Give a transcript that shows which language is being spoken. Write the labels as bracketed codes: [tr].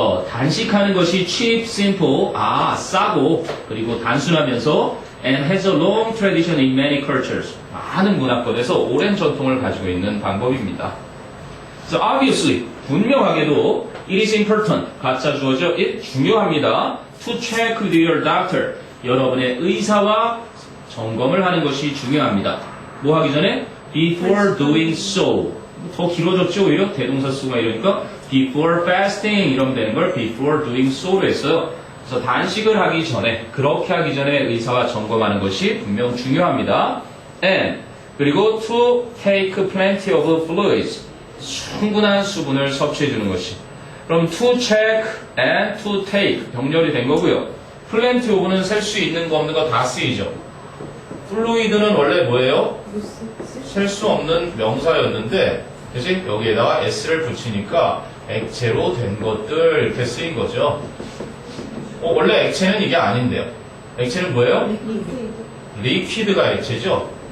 [ko] 단식하는 것이 [en] cheap, simple, [ko] 싸고, 그리고 단순하면서 [en] and has a long tradition in many cultures. [ko] 많은 문화권에서 오랜 전통을 가지고 있는 방법입니다. [en] So obviously, [ko] 분명하게도 [en] it is important, [ko] 가짜 주어져 it 중요합니다. [en] to check with your doctor. [ko] 여러분의 의사와 점검을 하는 것이 중요합니다. 뭐 하기 전에? [en] before doing so. [ko] 더 길어졌죠, 오히려? 대동사 쓰고 이러니까 [en] before fasting [ko] 이러면 되는 걸 [en] before doing so [ko] 로 했어요. 그래서 단식을 하기 전에, 그렇게 하기 전에 의사와 점검하는 것이 분명 중요합니다. [en] And [ko] 그리고 [en] to take plenty of fluids. [ko] 충분한 수분을 섭취해 주는 것이. 그럼 [en] to check and to take [ko] 병렬이 된 거고요. plenty of는 셀 수 있는 거 없는 거 다 쓰이죠. 플루이드는 원래 뭐예요? 셀 수 없는 명사였는데, 그치? 여기에다가 s를 붙이니까 액체로 된 것들 이렇게 쓰인 거죠. 원래 액체는 이게 아닌데요. 액체는 뭐예요? 리퀴드가 액체죠.